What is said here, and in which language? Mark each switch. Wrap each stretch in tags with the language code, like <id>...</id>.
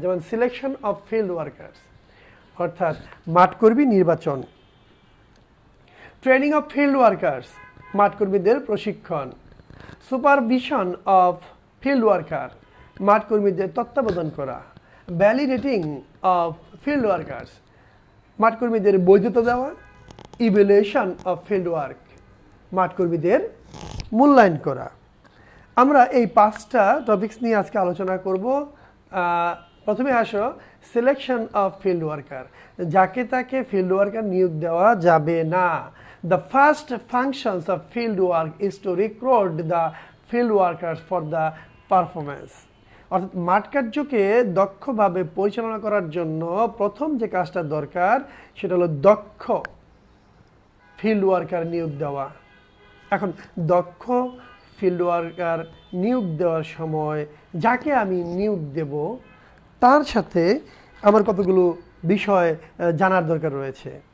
<en>যেমন selection of field workers,</en> <bn>অর্থাৎ মাঠকর্মী নির্বাচন;</bn> <en>training of field workers,</en> <bn>মাঠকর্মীদের প্রশিক্ষণ;</bn> <en>supervision of field worker,</en> <bn>মাঠকর্মীদের তত্ত্বাবধান করা;</bn> <en>validating of field workers,</en> <bn>মাঠকর্মীদের বৈধতা দেওয়া;</bn> <en>evaluation of field work,</en> <bn>মাঠকর্মীদের মূল্যায়ন করা। আমরা এই 5টা টপিকস নিয়ে আজকে আলোচনা করব। প্রথমে আসো</bn> <en>Selection of field worker.</en> <bn>যাকে তাকে ফিল্ড ওয়ার্কার নিয়োগ দেওয়া যাবে না।</bn> <en>The first functions of field work is to recruit the field workers for the performance.</en> <bn>অর্থাৎ মাঠ কার্যকে দক্ষভাবে পরিচালনা করার জন্য প্রথম যে কাজটা দরকার সেটা হলো দক্ষ ফিল্ড ওয়ার্কার নিয়োগ দেওয়া। এখন দক্ষ ফিল্ড ওয়ার্কার নিয়োগ দেওয়ার সময় যাকে আমি নিয়োগ দেব তার সাথে আমার কতগুলো বিষয় জানার দরকার রয়েছে।</bn>